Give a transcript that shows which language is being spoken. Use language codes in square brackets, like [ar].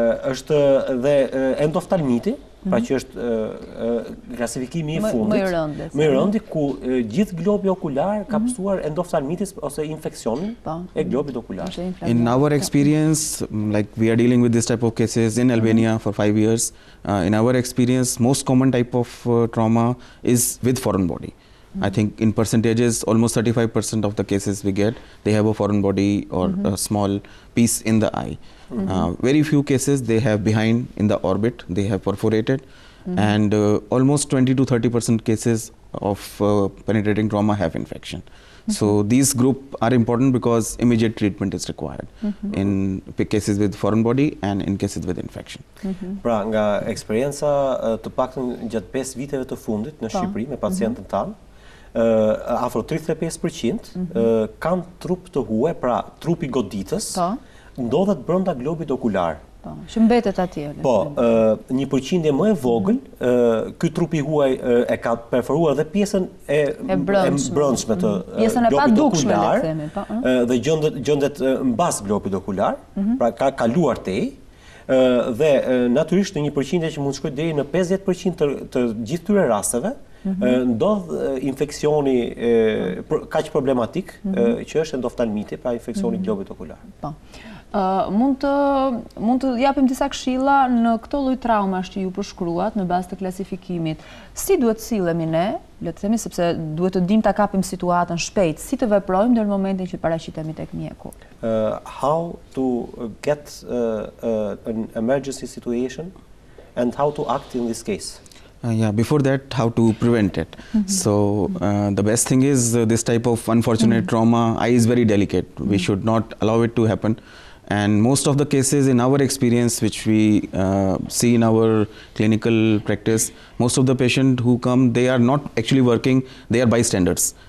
[sq] Është dhe endoftalmiti, pra që është klasifikimi i fundit, më i rëndi, ku gjithë globi okular ka pësuar endoftalmitis ose infeksionin e globit okular. [en] In our experience, like we are dealing with this type of cases in Albania for 5 years, in our experience, most common type of trauma is with foreign body. I think in percentages, almost 35% of the cases we get, they have a foreign body or a small piece in the eye. Very few cases they have behind in the orbit, they have perforated, and almost 20 to 30% cases of penetrating trauma have infection. So these group are important because immediate treatment is required in cases with foreign body and in cases with infection. [sq] Pra, nga eksperienca të paktën gjatë 5 viteve të fundit në Shqipëri me pacientën tanë, afro 35% kanë trup të huaj, pra trupi goditës, ndodhet brenda globit okular. Që mbetet atje. Po, një përqindje më e vogël, ky trupi huaj e ka perforuar dhe pjesën e brendshme të globit okular dhe gjendet mbas globit okular, pra ka kaluar tej, dhe natyrisht në një përqindje që mund të shkojë deri në 50% të gjithë këtyre rasteve, ndodh infeksioni kaq problematik që është endoftalmiti, pra infeksioni i globit okular. Mund të japim disa këshilla në këto lloj traumash që ju përshkruat në bazë të klasifikimit. Si duhet sillemi ne, le të themi, sepse duhet të dimë ta kapim situatën shpejt, si të veprojmë deri në momentin që paraqitemi tek mjeku? [en] How to get an emergency situation and how to act in this case? Yeah, before that, how to prevent it. So the best thing is this type of unfortunate trauma, eye is very delicate. We should not allow it to happen. And most of the cases in our experience, which we see in our clinical practice, most of the patients who come, they are not actually working, they are bystanders.